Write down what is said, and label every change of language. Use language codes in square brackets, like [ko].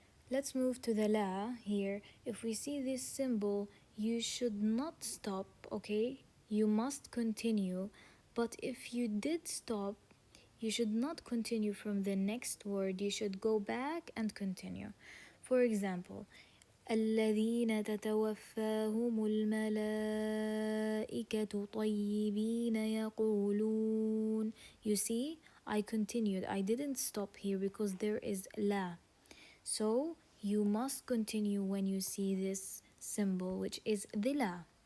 [en] Let's move to the la here. If we see this symbol, you should not stop, okay? You must continue. But if you did stop, you should not continue from the next word. You should go back and continue. For example, [ar] الذين تتوفاهم الملائكة طيبين يقولون. [en] You see, I continued. I didn't stop here because there is la. So you must continue when you see this symbol, which is the la.